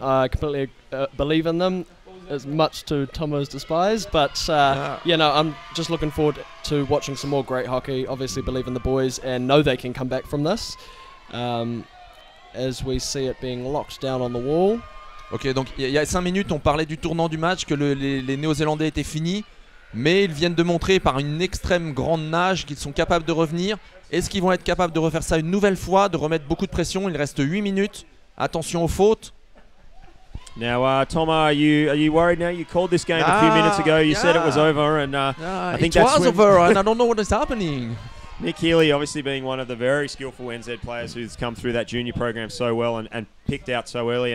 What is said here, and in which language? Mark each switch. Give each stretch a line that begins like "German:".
English: I completely believe in them, as much to Tomo's despise. But, you know, I'm just looking forward to watching some more great hockey. Obviously believe in the boys and know they can come back from this. As we see it being locked down on the wall.
French: Ok, donc il y a 5 minutes on parlait du tournant du match, que les Néo-Zélandais étaient finis, mais ils viennent de montrer par une extrême grande nage qu'ils sont capables de revenir. Est-ce qu'ils vont être capables de refaire ça une nouvelle fois, de remettre beaucoup de pression? Il reste 8 minutes, attention aux fautes.
English: Now, Tom, are you worried now? You called this game a few minutes ago, you said it was over, and I think it was over and I don't know what is happening. Nick Healy obviously being one of the very skillful NZ players who's come through that junior program so well and picked out so early.